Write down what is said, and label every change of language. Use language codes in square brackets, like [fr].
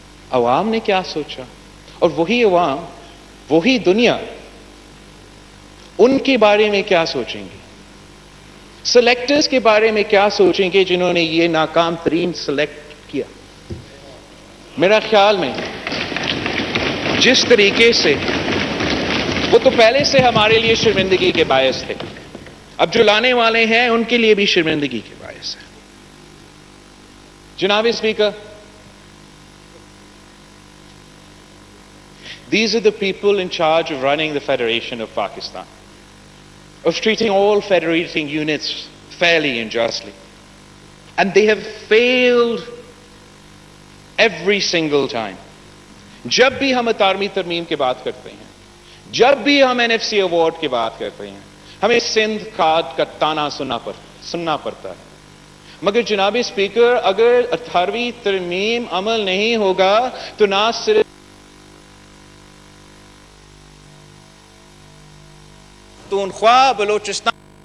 [ur] عوام نے کیا سوچا؟ اور وہی عوام، وہی دنیا ان کے بارے میں کیا سوچیں گے؟ سلیکٹرز کے بارے میں کیا سوچیں گے جنہوں نے یہ ناکام ترین سلیکٹ کیا؟ میرا خیال میں جس طریقے سے وہ تو پہلے سے ہمارے لیے شرمندگی کے باعث تھے، اب جو لانے والے ہیں ان کے لیے بھی شرمندگی کے باعث ہے. جناب speaker, [en] these are the people in charge of running the Federation of Pakistan, of treating all federating units fairly and justly. And they have failed every single time. [ur] جب بھی ہم 18ویں ترمیم کی بات کرتے ہیں، جب بھی ہم NFC ایوارڈ کی بات کرتے ہیں، ہمیں سندھ کھاد کا تانا سننا پڑتا ہے. مگر جناب اسپیکر، اگر 18ویں ترمیم عمل نہیں ہوگا تو نہ صرف پختونخوا، بلوچستان